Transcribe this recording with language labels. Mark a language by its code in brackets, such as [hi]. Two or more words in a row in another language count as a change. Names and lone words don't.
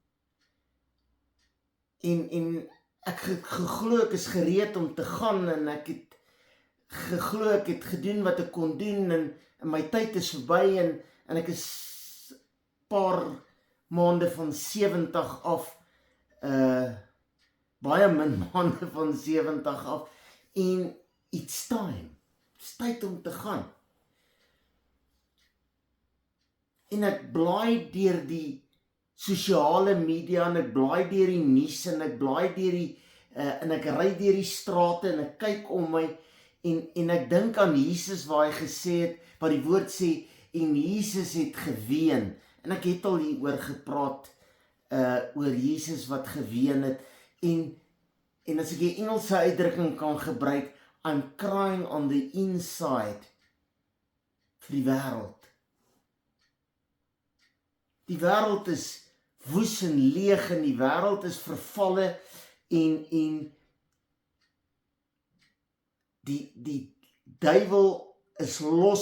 [af] En ek geglo ek is gereed om te gaan, en ek het geglo ek het gedoen wat ek kon doen, en my tyd is verby, en ek is paar maande van 70 af, baie min maande van 70 af, en [en] it's time, [af] it's tyd om te gaan. En ek blaai deur die sosiale media, en ek blaai deur die nuus, en ek blaai deur die, en ek ry deur die strate, en ek kyk om my, en ek dink aan Jesus waar hy gesê het, waar die woord sê, en Jesus het geween, en ek het al hieroor gepraat, oor Jesus wat geween het, en as ek die Engelse uitdrukking kan gebruik, [en] I'm crying on the inside, [af] vir die wêreld. Die wêreld is woes en leeg, en die wêreld is vervalle, en die duiwel is los,